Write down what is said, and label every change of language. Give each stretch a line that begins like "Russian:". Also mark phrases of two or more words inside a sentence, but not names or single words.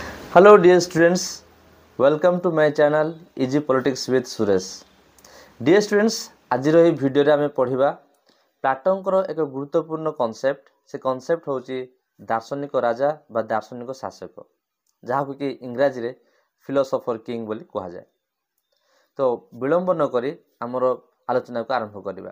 English: Hello dear students, welcome to my channel Easy Politics with Suresh. Dear students,
Odia: ଆଜିର ଏହି ଭିଡ଼ିଓରେ ଆମେ ପଢ଼ିବା ପ୍ଲାଟୋଙ୍କର ଏକ ଗୁରୁତ୍ୱପୂର୍ଣ୍ଣ କନସେପ୍ଟ। ସେ କନସେପ୍ଟ ହେଉଛି ଦାର୍ଶନିକ ରାଜା ବା ଦାର୍ଶନିକ ଶାସକ, ଯାହାକୁ କି ଇଂରାଜୀରେ
English: philosopher king
Odia: ବୋଲି କୁହାଯାଏ। ତ ବିଳମ୍ବ ନକରି ଆମର ଆଲୋଚନାକୁ ଆରମ୍ଭ କରିବା।